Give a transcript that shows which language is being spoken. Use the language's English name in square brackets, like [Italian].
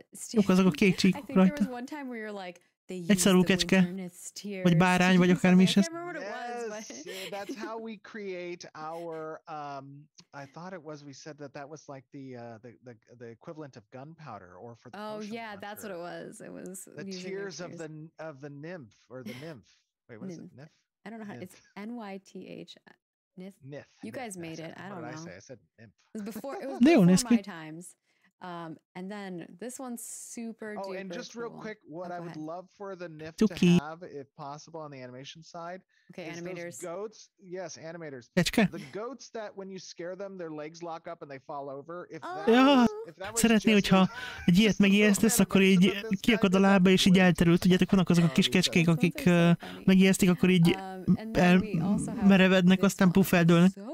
[Hungarian] Jók azok a kék csíkok rajta. Egy szarú kecske, vagy bárány, vagy akármi is ez. [English] That's how we create our. I thought it was. We said that was like the equivalent of gunpowder, or for the. Oh yeah, that's what it was. It was the tears of the nymph or the nymph. Wait, what is it? Nymph? I don't know how. It's NYTH. Nymph. You guys made it. I don't know. What did I say? I said nymph. It was before my times. And then this one's super duper. Oh, and just real quick, what I would love for the NIF to have, if possible, on the animation side. Okay, animators. Goats, yes, animators. The goats that when you scare them, their legs lock up and they fall over. If that was [Hungarian] szeretné, hogyha egy ilyet megijesztesz, akkor így kiakad a lába és így elterül. Tudjátok, vannak azok a kis kecskék, akik megijesztik, akkor így elmerevednek, aztán puff eldőlnek.